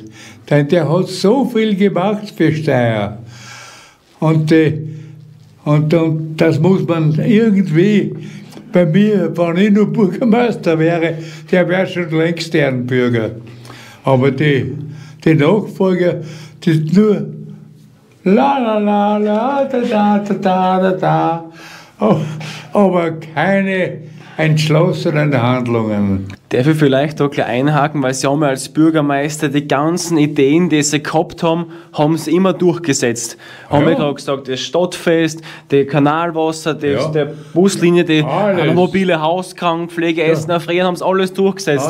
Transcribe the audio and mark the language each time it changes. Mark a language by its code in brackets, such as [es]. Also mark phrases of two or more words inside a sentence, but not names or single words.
[de] Denn der hat so viel gemacht für Steyr. Und das muss man irgendwie, bei mir, wenn ich nur Bürgermeister wäre, der wäre schon längst Ehrenbürger. Aber die Nachfolger, die nur la la la la da da da da da, aber keine entschlossenen Handlungen. Darf ich vielleicht auch gleich einhaken, weil Sie haben ja als Bürgermeister die ganzen Ideen, die Sie gehabt haben, haben Sie immer durchgesetzt. Haben wir gerade gesagt, das Stadtfest, die Kanalwasser, die Buslinie, die mobile Hauskrankenpflege, Essen auf Rehen, haben Sie alles durchgesetzt.